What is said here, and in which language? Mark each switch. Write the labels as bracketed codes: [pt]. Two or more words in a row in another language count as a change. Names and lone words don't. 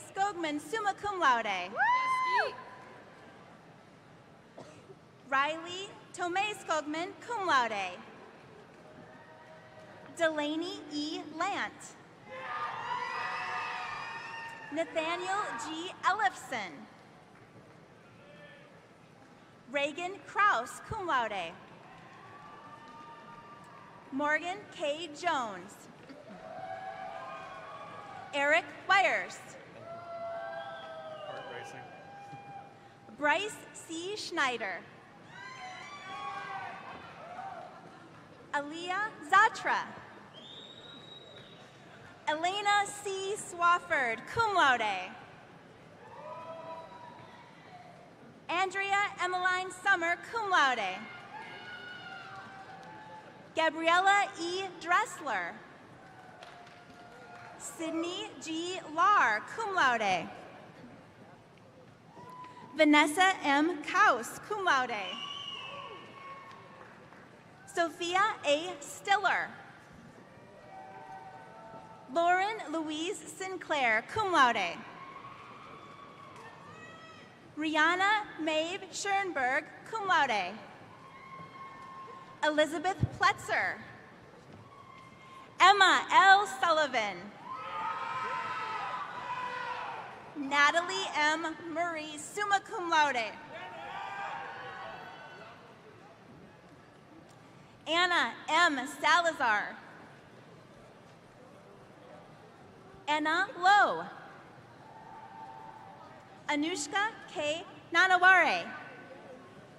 [en] Skogman, [la] summa cum laude. [en] Riley Tomei Skogman, [la] cum laude. [en] Delaney E. Lant. Nathaniel G. Ellefson. Reagan Kraus, [la] cum laude. [en] Morgan K. Jones. Eric Wires. Heart racing. Bryce C. Schneider. Aliyah Zatra. Elena C. Swafford, [la] cum laude. [en] Andrea Emmeline Summer, [la] cum laude. [en] Gabriella E. Dressler. Sydney G. Lar, [la] cum laude. [en] Vanessa M. Kaus, [la] cum laude. [en] Sophia A. Stiller. Lauren Louise Sinclair, [la] cum laude. [en] Rihanna Maeve Schoenberg, [la] cum laude. [en] Elizabeth Pletzer. Emma L. Sullivan. Natalie M. Murray, [la] summa cum laude. [en] Anna M. Salazar. Anna Lowe. Anushka K.